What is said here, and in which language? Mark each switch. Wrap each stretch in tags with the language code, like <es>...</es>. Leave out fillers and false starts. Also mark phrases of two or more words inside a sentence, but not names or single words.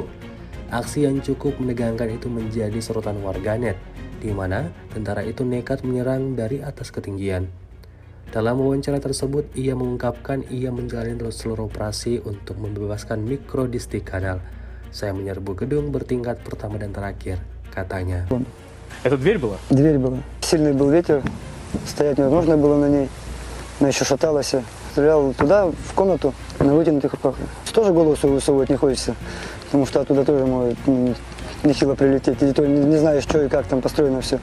<id>Aksi yang cukup menegangkan itu menjadi sorotan warganet, di mana tentara itu nekat menyerang dari atas ketinggian. Dalam wawancara tersebut, ia mengungkapkan ia menjalani seluruh operasi untuk membebaskan mikrodistik kanal. Saya menyerbu gedung bertingkat pertama dan terakhir, katanya.</id> <ru>Это дверь была? Дверь была. Сильный был ветер, стоять невозможно было на ней. Она еще шаталась. Стрелял туда, в комнату, на вытянутых руках. Тоже голову высовывать не хочется, потому что оттуда тоже может нехило прилететь. И то не знаешь, что и как там построено все.</ru>